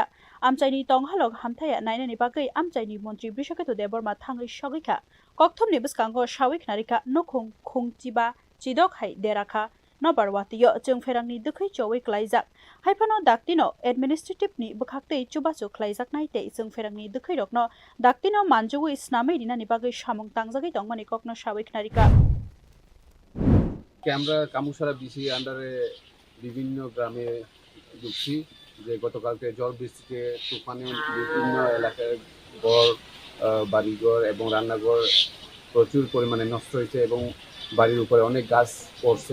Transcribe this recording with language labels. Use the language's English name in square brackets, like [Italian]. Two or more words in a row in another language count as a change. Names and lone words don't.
[Kok Borok] amchaini tonghalok hamthaya nainani bagai amchaini Mantri Brishaketu deborma thangwi sogwikha kokthomni bwskango sawik narika nukhung khungchiba chidok hai derakha Nobar watwio chungferangni dukhui chowei klaijak haifano daktino administrative ni bukhaktei chubachu klaijak naitei chungferangni dukhui rokno daktino manjugui snamei dinani bagai samung tangjagei tongmani kokno sawik narika [Bangla] আমরা কামুসারা বিসি আন্ডারে বিভিন্ন গ্রামে ঢুকছি যে গতকালকে ঝড় বৃষ্টিতে তুফানে বিভিন্ন এলাকায় ঘর বাড়িঘর এবং রান্নাঘর প্রচুর পরিমাণে নষ্ট হয়েছে এবং বাড়ির উপরে অনেক গাছ পড়ছে।